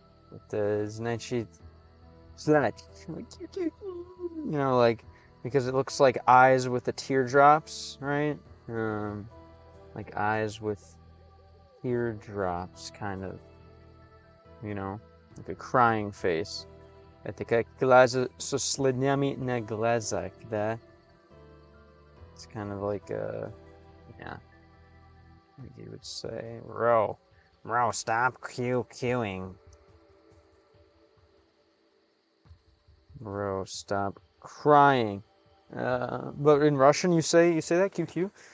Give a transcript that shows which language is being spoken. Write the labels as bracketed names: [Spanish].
[English] But [Russian] значит, [English] you know, like, because it looks like eyes with the teardrops, right? Like eyes with teardrops, kind of, you know, like a crying face. [Russian] Это глаза со слезами на глазах, да? [English] It's kind of like a, yeah, like you would say, bro, stop QQing. Bro, stop crying. But in Russian, you say that QQ.